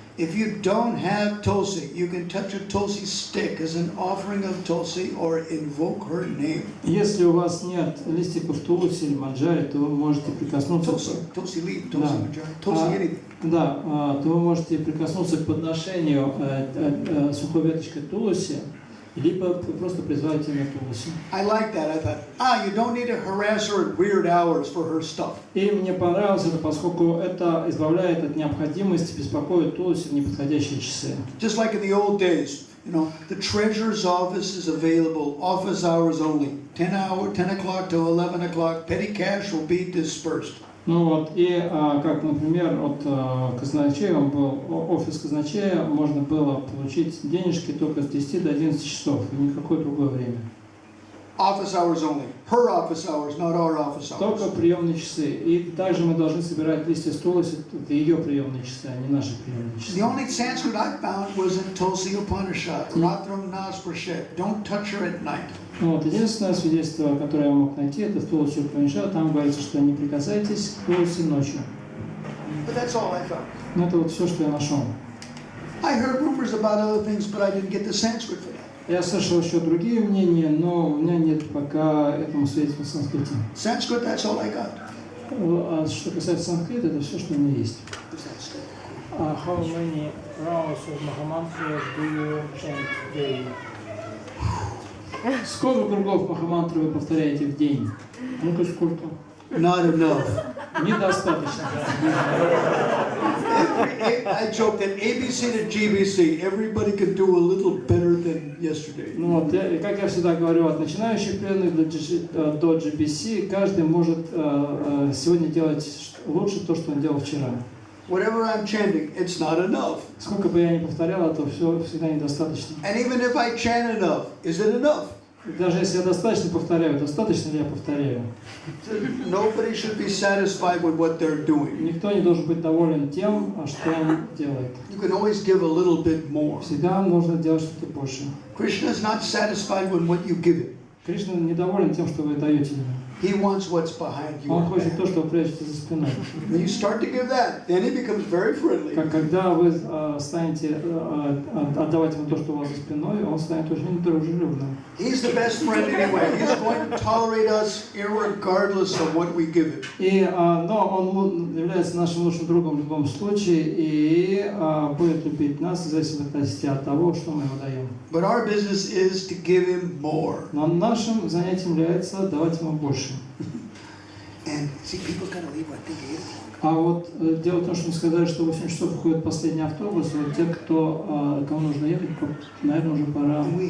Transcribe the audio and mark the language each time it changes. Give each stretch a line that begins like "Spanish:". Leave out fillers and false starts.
English: If you don't have tulsi, you can touch a tulsi stick as an offering of tulsi or invoke her name.
Russian: Если у вас нет листиков тулси или манджари, то вы можете прикоснуться
English: tulsi leaf, tulsi manjari, tulsi anything.
Russian: Да, то вы можете прикоснуться к подношению сухой веточкой тулси, либо просто призвать имя тулси.
English: I like that. I thought, you don't need to harass her at weird hours for her stuff.
Russian: И мне понравилось это, поскольку это избавляет от необходимости беспокоить тулси в неподходящие часы.
English: Just like in the old days, you know, the treasurer's office is available, office hours only, 10 o'clock to 11 o'clock. Petty cash will be dispersed.
Russian: Ну вот, и как, например, от казначея, офис казначея, можно было получить денежки только с 10 до 11 часов, и никакое другое время.
English: Office hours only. Her office hours, not our office hours.
Russian: Только приемные часы. И также мы должны собирать листья с тулси, это ее приемные часы, а не наши приемные часы.
English: The only Sanskrit I found was in Tulsi Upanishad, Ratram Nasprashet. Don't touch her at night.
Russian: Вот, единственное свидетельство, которое я мог найти, это в Тулси Упанишад, там говорится, что не прикасайтесь к тулси ночью.
English: But that's all I found.
Russian: Но это вот все, что я нашел.
English: I heard rumors about other things, but I didn't get the Sanskrit for that.
Russian: Я слышал еще другие мнения, но у меня нет пока этому свидетельства в санскрите.
English: Sanskrit, that's all I got.
Russian: А что касается санскрита, это все, что у меня есть.
English: How many rounds of Mahamantra do you chant daily?
Russian: Сколько кругов Махамантры вы повторяете в день? Ну-ка, сколько?
English: Not enough.
Russian: Недостаточно.
English: I joke that ABC to GBC, everybody could do a little better than yesterday.
Russian: Ну вот, как я всегда говорю, от начинающих преданных до GBC, каждый может сегодня делать лучше то, что он делал вчера.
English: Whatever I'm chanting, it's not enough.
Russian: Сколько бы я ни повторял, то все всегда недостаточно.
English: And even if I chant enough, is it enough?
Russian: Даже если я достаточно повторяю, достаточно ли я повторяю?
English: Nobody should be satisfied with what they're doing.
Russian: Никто не должен быть доволен тем, что он делает.
English: You can always give a little bit more.
Russian: Всегда можно делать что-то больше.
English: Krishna is not satisfied with what you give him.
Russian: Кришна недоволен тем, что вы даете ему.
English: He wants what's behind you.
Russian: Он хочет то, что вы прячете за спиной.
English: When you start to give that, then he becomes very friendly.
Russian: Когда вы станете отдавать ему то, что у вас за спиной, он станет очень дружелюбным.
English: He's the best friend anyway. He's going to tolerate us irregardless of what we give him.
Russian: Но он является нашим лучшим другом в любом случае и будет любить нас в зависимости от того, что мы ему даем.
English: But our business is to give him more.
Russian: Но нашим занятием является давать ему больше.
English: And see, people gotta leave what they gave.
Russian: А вот дело в том, что мы сказали, что в 8 часов выходит последний автобус, вот те, кому нужно ехать, наверное, уже пора.